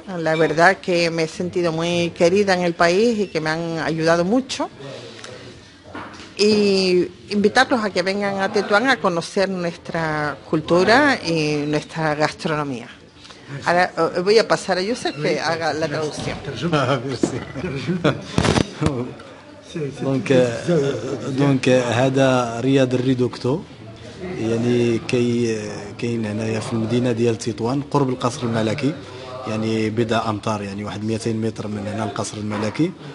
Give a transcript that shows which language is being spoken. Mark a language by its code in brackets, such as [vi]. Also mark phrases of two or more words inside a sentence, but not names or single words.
[es] La verdad que me he sentido muy querida en el país y que me han ayudado mucho. Y invitarlos a que vengan a Tetuán a conocer nuestra cultura y nuestra gastronomía. Ahora voy a pasar a Youssef que haga la traducción. [ar] دونك هذا رياض الريدوكتو، يعني كاين هنايا في المدينه ديال تطوان قرب القصر الملكي، يعني بضع امتار، يعني واحد 200 متر من هنا القصر الملكي.